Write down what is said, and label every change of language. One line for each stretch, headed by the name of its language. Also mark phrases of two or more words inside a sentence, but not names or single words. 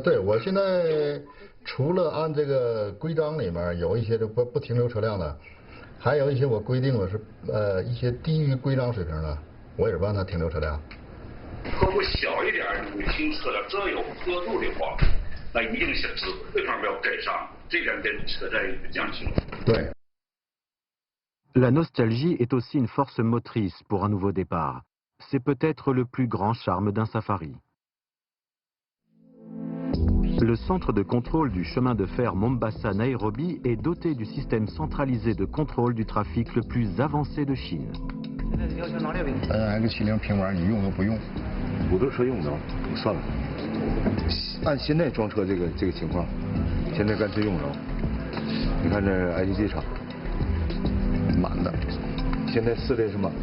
Chinese: 对，我现在除了按这个规章里面有一些就不停留车辆的，还有一些我规定我是一些低于规章水平的，我也是不让他停留车辆。坡度小一点你新车辆这有坡度的话，那一定是指挥方面要改善，这点跟车站有讲清楚。对。
French: La nostalgie est aussi une force motrice pour un nouveau départ. C'est peut-être le plus grand charme d'un safari. Le centre de contrôle du chemin de fer Mombasa-Nairobi est doté du système centralisé de contrôle du trafic le plus avancé de Chine.
Chinese: X70平板你用都不用，我的车用着，算了。按现在装车这个情况，现在干脆用着。你看这 IGD 厂满的，现在4列是满的。